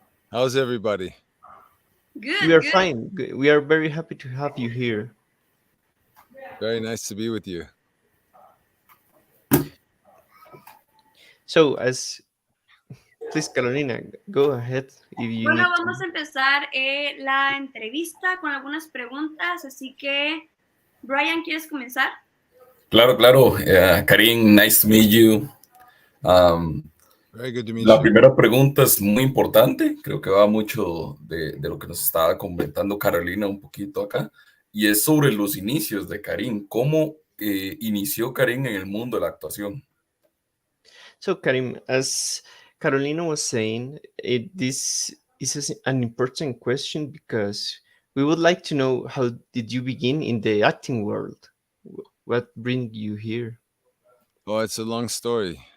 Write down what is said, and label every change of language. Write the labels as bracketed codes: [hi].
[en] How's everybody? Good, We are good. fine. We are very happy to have you here. Very nice to be with you. So, please, Carolina, go ahead. [es] Bueno, vamos a empezar la entrevista con algunas preguntas, así que, Brian, ¿quieres comenzar? [en] Claro. Karim, nice to meet you. Very good to meet [es] La [en] you. [es] primera pregunta es muy importante, creo que va mucho de lo que nos estaba comentando Carolina un poquito acá, y es sobre los inicios de Karim. ¿Cómo inició Karim en el mundo de la actuación? [en] So, Karim, as Carolina was saying, this is an important question because we would like to know, how did you begin in the acting world? What brings you here? Oh, it's a long story.